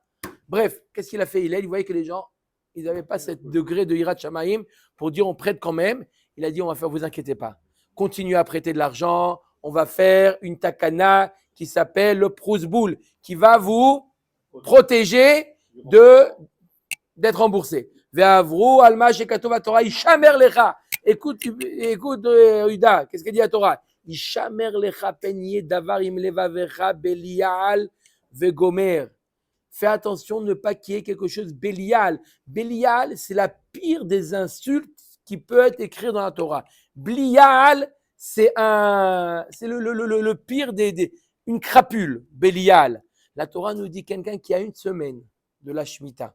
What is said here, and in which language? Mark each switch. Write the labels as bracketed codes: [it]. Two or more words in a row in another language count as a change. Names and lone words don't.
[fr] Bref, qu'est-ce qu'il a fait? Il voyait que les gens, ils n'avaient pas ce degré de [he] יראת שמים [fr] pour dire on prête quand même. Il a dit on va faire, vous inquiétez pas. Continuez à prêter de l'argent. On va faire une takana qui s'appelle le Prousboul, qui va vous protéger d'être remboursé. [he] ועברו אלמא שכתוב תורה השמר לך. [fr] Écoute, Uda, qu'est-ce que dit la Torah? [he] השמר לך פן יהיה דבר עם לבבך בליעל וגומר. [fr] Fais attention de ne pas qu'il y ait quelque chose Bélial. Bélial, c'est la pire des insultes qui peut être écrite dans la Torah. Blial, c'est le pire une crapule. Bélial. La Torah nous dit quelqu'un qui a une semaine de la Shemitah.